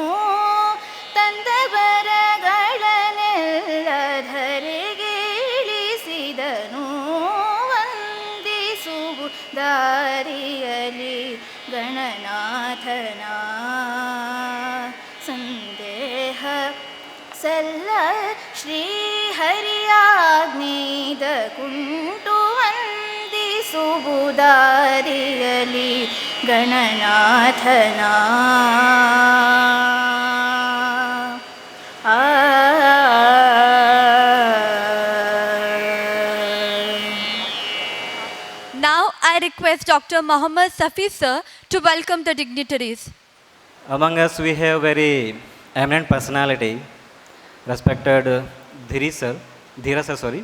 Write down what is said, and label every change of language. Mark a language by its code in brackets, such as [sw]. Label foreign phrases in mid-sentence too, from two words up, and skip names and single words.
[kn] ತಂದವರಗಳನ್ನೆಲ್ಲ ಧರೆಗೆ ಇಳಿಸಿದನು ದಾರಿಯಲಿ ಗಣನಾಥನ ಸಂದೇಹ ಸಲ್ಲ ಶ್ರೀಹರಿಯಾಜ್ಞೇದ ಕುಂಟು ವಂದಿಸುವುದಾರಿಯಲಿ ಗಣನಾಥನ [en] Now I request Dr. Mohammad Safi sir to welcome the dignitaries. Among us, we have very eminent personality, respected Dhira sir, sorry.